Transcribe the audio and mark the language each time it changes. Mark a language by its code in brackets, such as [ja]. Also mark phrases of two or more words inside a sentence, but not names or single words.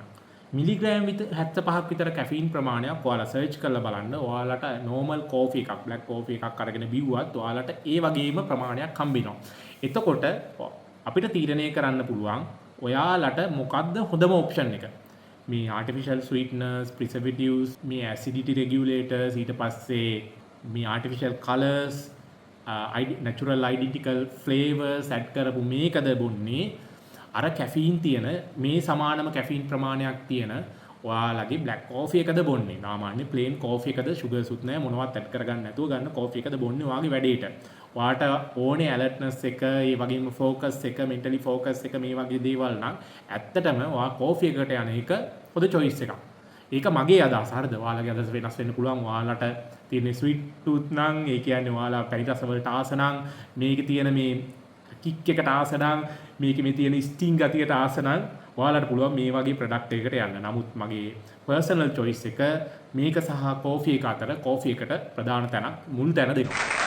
[si] මිලිග්‍රෑම් 75ක් විතර caffeine ප්‍රමාණයක් ඔයාලා සර්ච් කරලා බලන්න. ඔයාලට [en] normal coffee [si] එකක් [en] black coffee [si] එකක් අරගෙන බිව්වත් ඔයාලට ඒ වගේම ප්‍රමාණයක් හම්බ වෙනවා. එතකොට අපිට තීරණය කරන්න පුළුවන් ඔයාලට මොකද්ද හොඳම ඔප්ෂන් එක. [en] මේ artificial sweeteners, preservatives, මේ acidity regulators, [si] ඊට පස්සේ මේ [en] artificial colors, natural identical flavors [si] add කරපු මේකද බොන්නේ අර caffeine තියෙන මේ සමානම caffeine ප්‍රමාණයක් තියෙන ඔයාලගේ [en] black coffee [si] එකද බොන්නේ. සාමාන්‍ය [en] plain coffee [si] එකද sugars උත් නැහැ මොනවත් add කරගන්න නැතුව ගන්න coffee එකද බොන්නේ ඔයාගේ වැඩේට. ඔයාට ඕනේ alertness එක, ඒ වගේම focus එක, [en] mentally focus [si] එක මේ වගේ දේවල් නම් ඇත්තටම ඔයා coffee එකට යන එක පොද choice එකක්. ඒක මගේ අදහස. හරිද? ඔයාලගේ අදහස වෙනස් වෙන්න පුළුවන්. ඔයාලට තියෙන [en] sweet tooth [si] නම් ඒ කියන්නේ ඔයාලා පැණි රස වලට ආස නම් මේකේ තියෙන මේ කික් එකට ආස නම් මේකේ මේ තියෙන ස්ටිං ගතියට ආස නම් ඔයාලට පුළුවන් මේ වගේ ප්‍රොඩක්ට් එකකට යන්න. නමුත් මගේ [en] personal choice [si] එක මේක සහ coffee එක අතර coffee එකට ප්‍රධාන තැනක් මුල් තැන දෙනවා.